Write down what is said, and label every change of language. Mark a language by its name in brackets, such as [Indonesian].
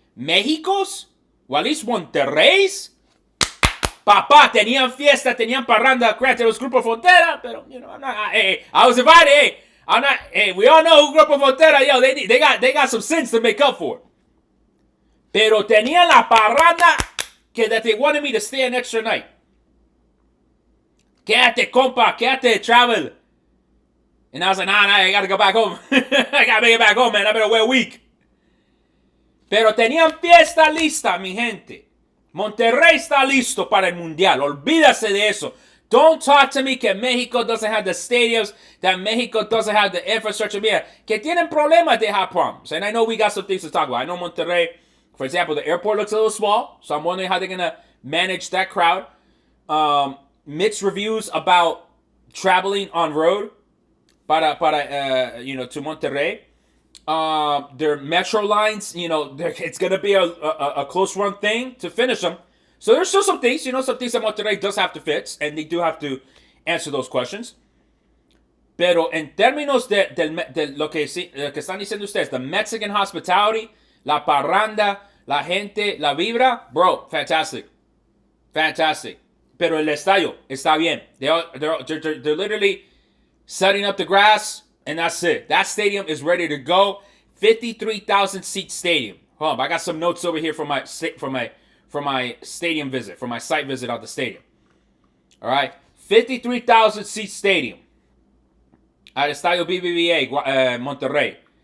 [English] Mexico's, o at least Monterrey's, papá, [Spanish] tenían fiesta, tenían parranda, créate los [English] Grupo Frontera, pero, you know, I'm not, I was invited, I'm not, we all know who Grupo Frontera, yo, they got some sins to make up for. [Spanish] Pero tenían la parranda [English] that they wanted me to stay an extra night. [Spanish] Quédate, compa, quédate, travel. [English] And I was like, nah, I gotta go back home. I gotta make it back home, man. I've been away a week. [Spanish] Pero tenían fiesta lista, mi gente. Monterrey está listo para el Mundial. Olvídase de eso. [English] Don't talk to me que Mexico doesn't have the stadiums, that Mexico doesn't have the infrastructure. [Spanish] Mira, que tienen problemas, [English] they have problems. And I know we got some things to talk about. I know Monterrey, for example, the airport looks a little small, so I'm wondering how they're going to manage that crowd. Mixed reviews about traveling on road to Monterrey. Their metro lines, it's going to be a close run thing to finish them. So there's still some things, some things that Monterrey does have to fix, and they do have to answer those questions. [Spanish] Pero en términos de lo que están diciendo ustedes, [English] the Mexican hospitality, [Spanish] la parranda, la gente, la vibra, [English] bro, fantastic. Fantastic. [Spanish] Pero el estadio está bien. [English] They're literally setting up the grass, and that's it. That stadium is ready to go. 53,000 seat stadium. Hold on, I got some notes over here from my stadium visit, from my site visit of the stadium. All right, 53,000 seat stadium at Estadio BBVA, Monterrey.